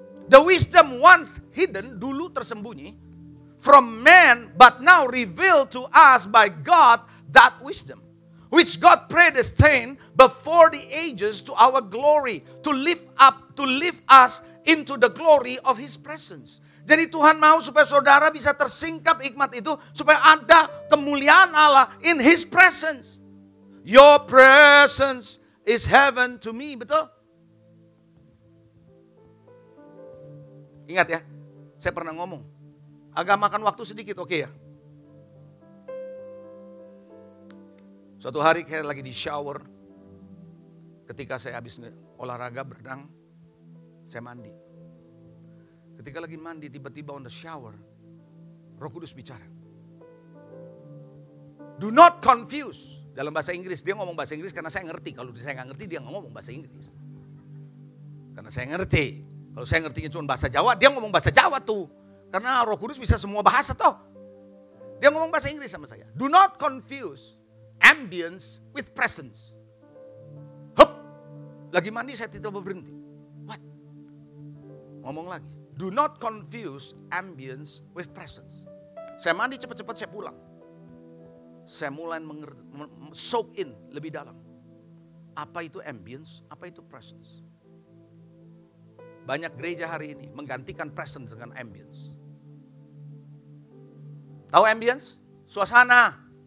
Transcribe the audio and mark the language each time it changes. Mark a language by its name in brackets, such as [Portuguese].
[English] The wisdom once hidden, [Indonesian] dulu tersembunyi, [English] from man, but now revealed to us by God, that wisdom, which God predestined before the ages to our glory, to lift us into the glory of His presence. [Indonesian] Jadi Tuhan mau supaya saudara bisa tersingkap hikmat itu, supaya ada kemuliaan Allah [English] in His presence. Your presence is heaven to me, [Indonesian] betul? Ingat ya, saya pernah ngomong, agak makan waktu sedikit, oke ya? Suatu hari saya lagi di shower, ketika saya habis olahraga berenang, saya mandi. Ketika lagi mandi, tiba-tiba [English] on the shower, [Indonesian] Roh Kudus bicara. [English] Do not confuse. [Indonesian] Dalam bahasa Inggris, dia ngomong bahasa Inggris karena saya ngerti. Kalau saya nggak ngerti, dia nggak ngomong bahasa Inggris. Karena saya ngerti. Kalau saya ngertinya cuma bahasa Jawa, dia ngomong bahasa Jawa tuh. Karena Roh Kudus bisa semua bahasa toh. Dia ngomong bahasa Inggris sama saya. [English] Do not confuse ambience with presence. [Indonesian] Hup. Lagi mandi saya tiba-tiba berhenti. [English] What? [Indonesian] Ngomong lagi. [English] Do not confuse ambience with presence. [Indonesian] Saya mandi cepat-cepat saya pulang. Saya mulai soak in lebih dalam. Apa itu ambience? Apa itu presence? Banyak gereja hari ini menggantikan presence dengan ambience. Tahu ambience? Suasana.